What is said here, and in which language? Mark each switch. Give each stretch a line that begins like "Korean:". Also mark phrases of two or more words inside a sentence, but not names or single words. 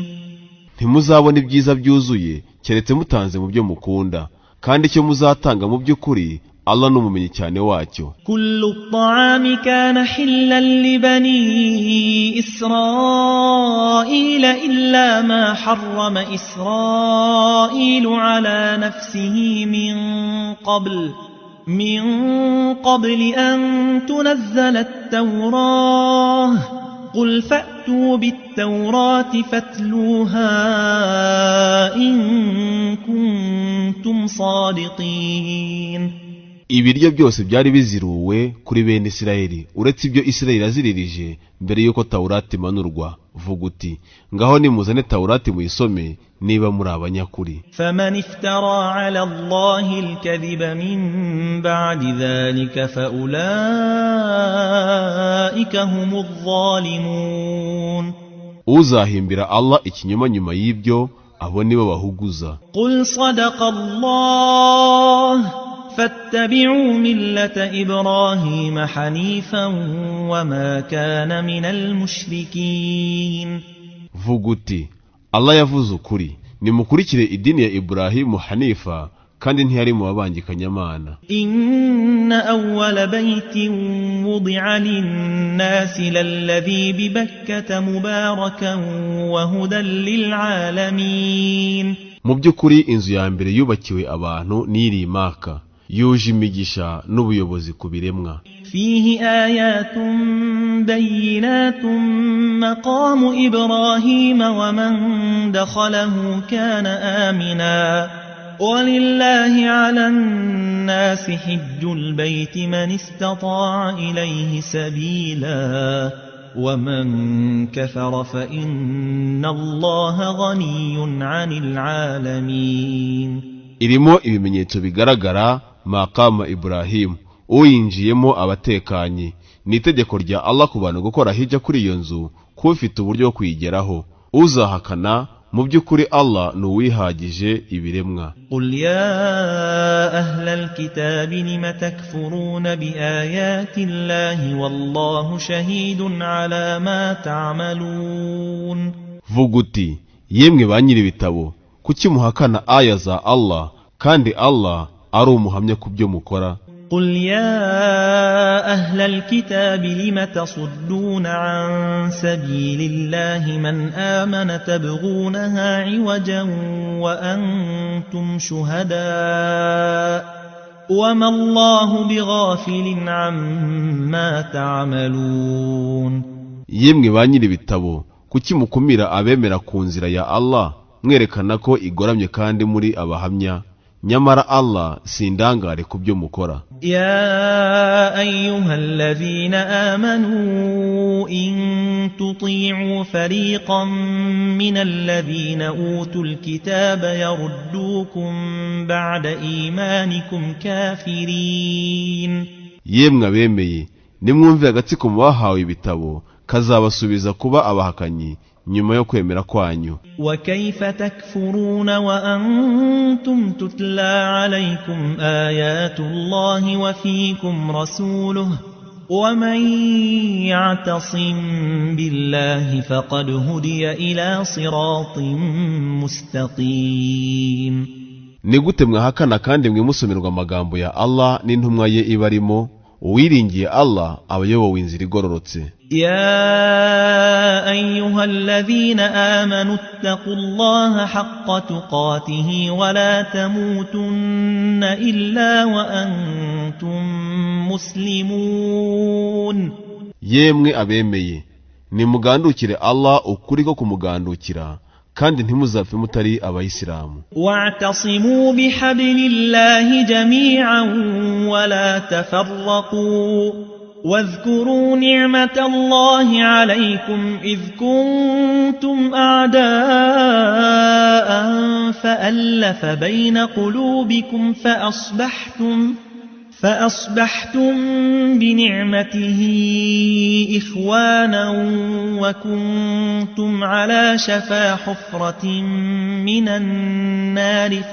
Kinyarwanda: Ntimuzabona ibyiza byuzuye keretse mutanze mu byo mukunda, kandi icyo muzatanga mu by'ukuri Allah n'umumenyi cyane wacyo.
Arabic: كل الطعام كان حلا لبني إسرائيل إلا ما حرم إسرائيل على نفسه من قبل أن تنزل التوراة قل فأتوا بالتوراة فاتلوها إن كنتم كنتم صادقين.
Kinyarwanda: ibiryo byose byari biziruwe kuri bene Isirayeli uretse ibyo Isirayeli aziririje mbere yuko Taurati imanurwa. Vuga uti ngaho nimuzane Taurati muyisome niba muri abanyakuri.
Arabic: فمن افترى على الله الكذب من بعد ذلك فأولئك هم الظالمون.
Kinyarwanda: uzahimbira Allah ikinyoma nyuma y'ibyo abo nibo bahuguza.
Arabic: قل صدق الله فاتبعوا ملة إبراهيم حنيفا وما كان من المشركين.
Kinyarwanda: Vuga uti Allah yavuze ukuri, nimukurikire idini ya Ibrahimu Hanifa kandi ntiyari mu babangikanyamana.
Arabic: إن أول بيت وضع للناس للذي ببكة مباركا وهدى للعالمين.
Kinyarwanda: Mu by'ukuri inzu ya mbere yubakiwe abantu n'iri Maka, yuje imigisha n'ubuyobozi ku biremwa.
Arabic: فيه آيات بينات مقام إبراهيم ومن دخله كان آمنا ولله على الناس حج البيت من استطاع إليه سبيلا ومن كفر فإن الله غني عن العالمين.
Kinyarwanda: irimo ibimenyetso bigaragara maqama Ibrahim, uyinjiyemo abatekanye. Ni itegeko rya Allah ku bantu gukora hijja kuri iyo nzu kufite uburyo bwo kuyigeraho. Uzahakana mu by'ukuri Allah nuwihagije ibiremwa.
Arabic: قل يا أهل الكتاب لم تكفرون بآيات الله والله شهيد على ما تعملون.
Kinyarwanda: Vuga uti yemwe ba nyiri ibitabo, kuki muhakana aya za Allah kandi Allah ari umuhamya ku byo mukora.
Arabic: قل يا أهل الكتاب لم تصدون عن سبيل الله من آمن تبغونها عوجا وأنتم شهداء وما الله بغافل عما تعملون.
Kinyarwanda: Yemwe ba nyiri ibitabo, kuki mukumira abemera ku nzira ya Allah mwerekana ko igoramye kandi muri abahamya, nyamara Allah sindangare ku byo mukora.
Arabic: يا أيها الذين آمنوا إن تطيعوا فريقا من الذين أوتوا الكتاب يردوكم بعد إيمانكم كافرين.
Kinyarwanda: Yemwe abemeye, nimwumve agatsiko mu bahawe ibitabo kazabasubiza kuba abahakanyi nyuma yo kwemera kwanyu.
Arabic: وكيف تكفرون وأنتم تتلى عليكم آيات الله وفيكم رسوله ومن يعتصم بالله فقد هدي إلى صراط مستقيم.
Kinyarwanda: Ni gute mwahakana kandi mwimusomerwa amagambo ya Allah n'intumwa ye ibarimo? Uwiringiye Allah abayobowe inzira igororotse.
Arabic: يا أيها الذين آمنوا اتقوا الله حق تقاته ولا تموتن إلا وأنتم مسلمون.
Kinyarwanda: Yemwe abemeye, nimugandukire Allah ukuri ko kumugandukira kandi ntimuzapfe mutari abayisilamu.
Arabic: واعتصموا بحبل الله جميعا ولا تفرقوا واذكروا نعمة الله عليكم إذ كنتم أعداء فألف بين قلوبكم فأصبحتم بنعمته إخوانا وكنتم على شفا حفرة من النار